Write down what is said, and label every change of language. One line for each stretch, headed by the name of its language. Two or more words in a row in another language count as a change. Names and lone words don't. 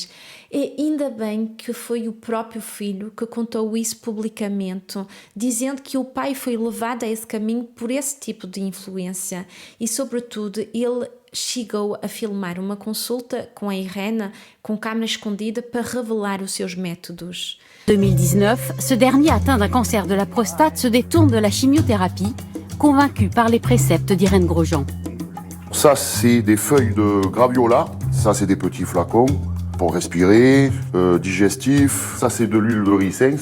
Portuguese: E ainda bem que foi o próprio filho que contou isso publicamente, dizendo que o pai foi levado a esse caminho por esse tipo de influência. E, sobretudo, ele chegou a filmar uma consulta com a Irene com câmera escondida para revelar os seus métodos.
French: En 2019, ce dernier atteint d'un cancer de la prostate se détourne de la chimiothérapie, convaincu par les préceptes d'Irène Grosjean. Ça, c'est des feuilles de graviola. Ça, c'est des petits flacons pour respirer, digestif. Ça, c'est de l'huile de ricin.